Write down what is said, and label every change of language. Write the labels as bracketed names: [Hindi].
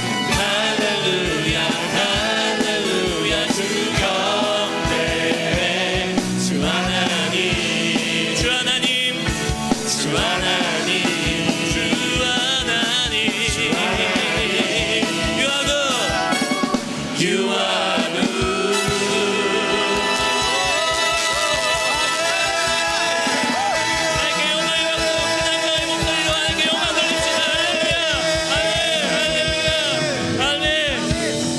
[Korean] 할렐루야 할렐루야 주 경배. 주 하나님 주 하나님 주 하나님 주 하나님. [English] You are good, you are good. [Korean] 하나님께 영광이 받고 그냥 목소리로 하나님께 영광 돌립시다. 할렐루야 할렐루야 할렐루야.